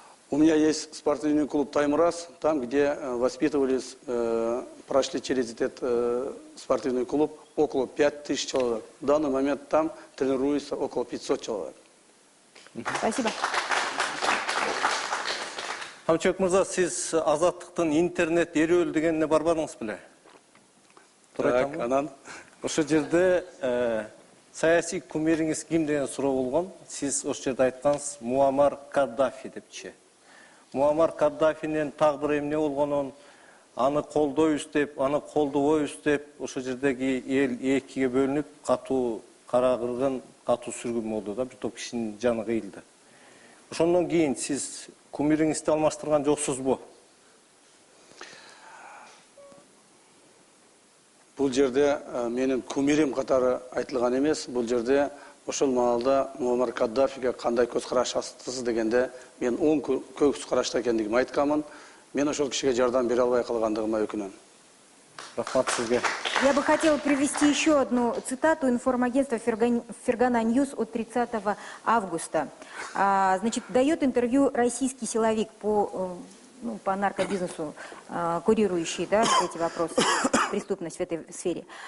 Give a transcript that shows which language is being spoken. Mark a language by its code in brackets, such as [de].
[ru] У меня есть спортивный клуб «Таймураз», там, где воспитывались, прошли через этот спортивный клуб около 5000 человек. В данный момент там тренируется около 500 человек. Спасибо. [ky] Камчыбек мырза, сиз Азаттыктын интернет эрөөл дегенине барбадыңыз беле? Так, анан? Ошо жерде саясий кумириңиз ким деген суроо болгон. Сиз ошол жерде айткансыз Муаммар Каддафи депчи. Муаммар Каддафинин тагдыры эмне болгонун, аны колдойбуз деп, аны колдобойбуз деп, ошол жердеги эл экиге бөлүнүп, катуу кара кыргын, катуу сүргүн болду да, бир топ кишинин жаны кыйылды. Ошондон кийин сиз кумириңизди алмаштырган жоксузбу? Бул жерде менин кумирим катары айтылган эмес, бул жерде ошол маалда Муаммар Каддафиге кандай көз карашасыз дегенде мен оң көз карашта экендигин айтканмын. Мен ошол кишиге жардам бере албай калгандыгыма өкүнөм. Рахмат сизге. [ru] Я бы хотела привести еще одну цитату информагентства Фергана Ньюс от 30 августа. Значит, дает интервью российский силовик по ну, по наркобизнесу, курирующий, да, эти вопросы, преступность в этой сфере.